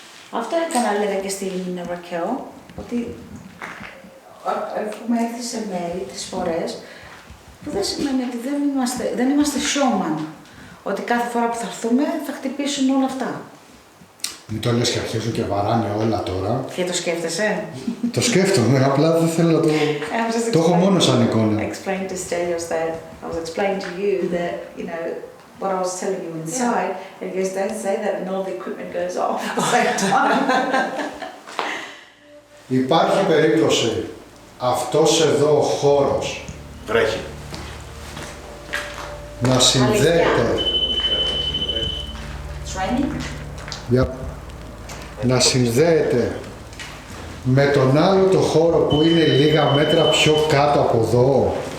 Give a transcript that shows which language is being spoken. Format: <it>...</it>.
<el>Αυτό έκανα, λέγα και στην Ρακέο, ότι έχουμε έρθει σε μέρη τις φορές που δεν σημαίνει ότι δεν είμαστε showman. Ότι κάθε φορά που θα έρθουμε θα χτυπήσουν όλα αυτά. Μην το λες και αρχίζουν και βαράνε όλα τώρα. Και το σκέφτεσαι. Το σκέφτομαι, απλά δεν θέλω να το... Το έχω μόνο σαν εικόνα.</el> <en>Explain to Stelios that I was explaining to you that, you know, what I was telling you inside, and he goes, don't say that, and all the equipment goes off at the same time.</en> <el>Υπάρχει περίπτωση αυτός εδώ ο χώρος Βρέχει. να συνδέεται...</el> <en>It's raining? Yep.</en> <el>Να συνδέεται με τον άλλο το χώρο που είναι λίγα μέτρα πιο κάτω από εδώ.</el>